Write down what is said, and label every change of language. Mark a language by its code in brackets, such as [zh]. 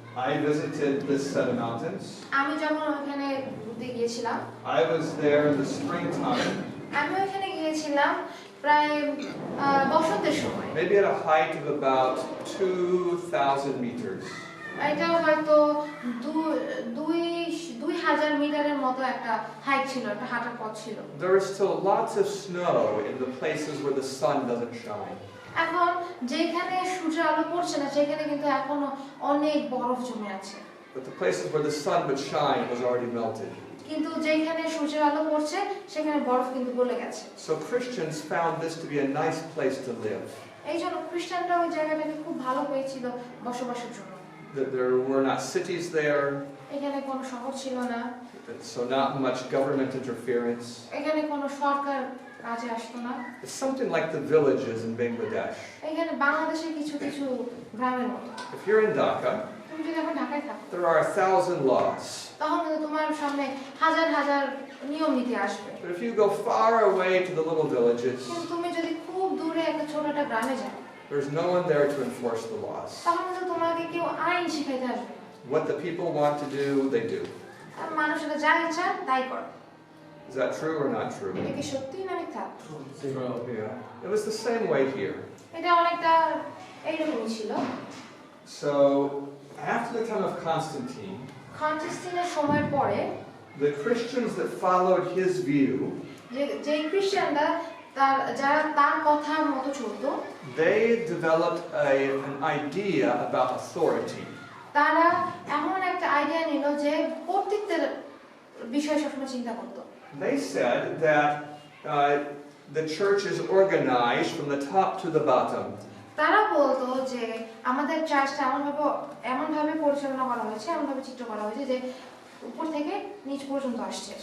[en] I visited this set of mountains. [bn] আমি যখন ওখানে ঘুরতে গিয়েছিলাম, [en] I was there in the springtime, [bn] আমি ওখানে গিয়েছিলাম প্রায় বসন্তের সময়। [en] maybe at a height of about 2,000 meters. [bn] এটা হয়তো 2000 মিটারের মতো একটা হাইট ছিল, একটা হাঁটার পথ ছিল। [en] There is still lots of snow in the places where the sun doesn't shine. [bn] এখন যেখানে সূর্যের আলো পড়ছে না সেখানে কিন্তু এখনো অনেক বরফ জমে আছে। [en] But the places where the sun would shine was already melted. [bn] কিন্তু যেখানে সূর্যের আলো পড়ছে সেখানে বরফ কিন্তু গলে গেছে। [en] So Christians found this to be a nice place to live. [bn] এই জন্য খ্রিস্টানরা ওই জায়গাটাকে খুব ভালো পেয়েছিল বসবাসের জন্য। [en] There were not cities there, [bn] এখানে কোনো শহর ছিল না, [en] so not much government interference. [bn] এখানে কোনো সরকার কাজে আসতো না। [en] It's something like the villages in Bangladesh. [bn] এখানে বাংলাদেশের কিছু কিছু গ্রামের মতো। [en] If you're in Dhaka, [bn] তুমি যদি এখন ঢাকায় থাকো [en] there are 1,000 laws. [bn] তখন কিন্তু তোমার সামনে হাজার হাজার নিয়ম নীতি আসবে। [en] But if you go far away to the little villages, [bn] কিন্তু তুমি যদি খুব দূরে একটা ছোট একটা গ্রামে যাও, [en] there's no one there to enforce the laws. [bn] তখন কিন্তু তোমাকে কেউ আইন শিখাইতে আসবে। [en] What the people want to do, they do. [bn] আর মানুষেরা যা ইচ্ছা তাই করে। [en] Is that true or not true? [bn] এটা কি সত্যি না মিথ্যা? [en] Yeah. It was the same way here. [bn] এটা অনেকটা এইরকমই ছিল। [en] So, after the time of Constantine, [bn] কনস্টান্টিনের সময়ের পরে [en] the Christians that followed his view, [bn] যে খ্রিস্টানরা যারা তার কথা মতো চলতো, [en] they developed an idea about authority. [bn] তারা এমন একটা আইডিয়া নিল যে কর্তৃত্বের বিষয়ে সবসময় চিন্তা করতো। [en] They said that the church is organized from the top to the bottom. [bn] তারা বলতো যে আমাদের চার্চটা এমনভাবে পরিচালনা করা হয়েছে, এমনভাবে চিত্র করা হয়েছে যে উপর থেকে নিচ পর্যন্ত আসছে।